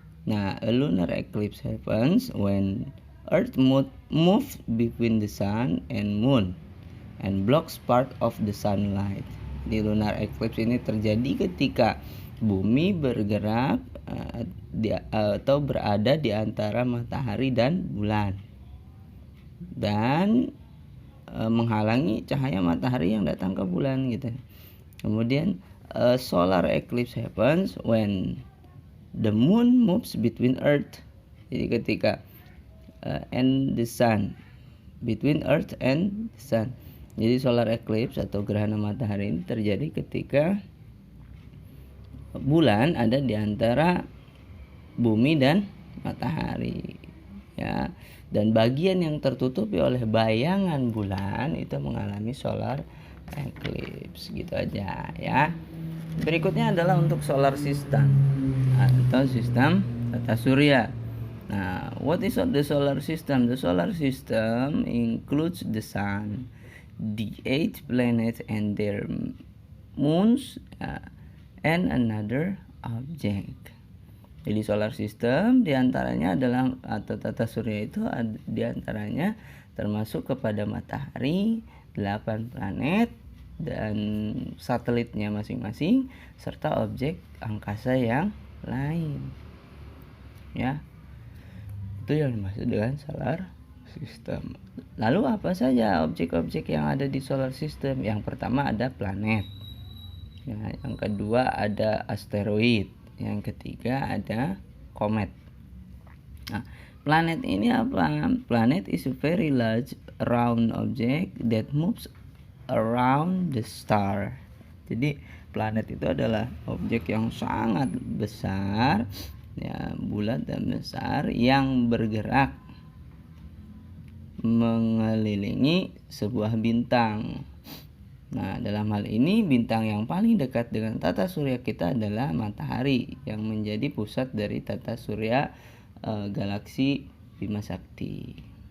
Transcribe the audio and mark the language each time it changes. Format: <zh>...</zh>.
<en>Nah, a lunar eclipse happens when Earth moves between the sun and moon and blocks part of the sunlight.</en> <id>Di lunar eclipse ini terjadi ketika bumi bergerak atau berada di antara matahari dan bulan dan menghalangi cahaya matahari yang datang ke bulan gitu.</id> <en>Kemudian solar eclipse happens when the moon moves between earth.</en> <id>Jadi ketika</id> <en>and the sun, between earth and the sun.</en> <id>Jadi solar eclipse atau gerhana matahari ini terjadi ketika bulan ada di antara bumi dan matahari. Ya, dan bagian yang tertutupi oleh bayangan bulan itu mengalami solar eclipse. Gitu aja ya. Berikutnya adalah untuk solar system atau sistem tata surya.</id> <en>Nah, what is the solar system? The solar system includes the sun, the 8 planets and their moons, and another object.</en> <id>Jadi solar system diantaranya adalah atau tata surya itu diantaranya termasuk kepada matahari, 8 planet dan satelitnya masing-masing serta objek angkasa yang lain. Ya. Itu yang dimaksud dengan solar system. Lalu apa saja objek-objek yang ada di solar system? Yang pertama ada planet. Ya, yang kedua ada asteroid. Yang ketiga ada komet. Nah, planet ini apa?</id> <en>Planet is a very large round object that moves around the star.</en> <id>Jadi planet itu adalah objek yang sangat besar, ya, bulat dan besar yang bergerak mengelilingi sebuah bintang. Nah, dalam hal ini bintang yang paling dekat dengan tata surya kita adalah matahari yang menjadi pusat dari tata surya galaksi Bima Sakti.</id>